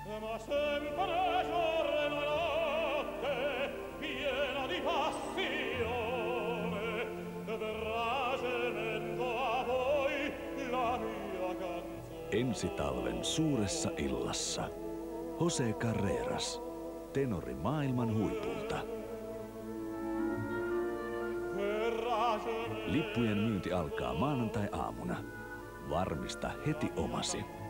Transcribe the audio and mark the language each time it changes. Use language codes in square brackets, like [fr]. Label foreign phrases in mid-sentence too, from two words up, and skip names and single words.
[it] sempre giorno e notte, piena di passione, verrà gemendo a voi la mia canzone. [fi] Ensi talven suuressa illassa. Jose Carreras, tenori maailman huipulta. Lippujen myynti alkaa maanantai-aamuna. Varmista heti omasi.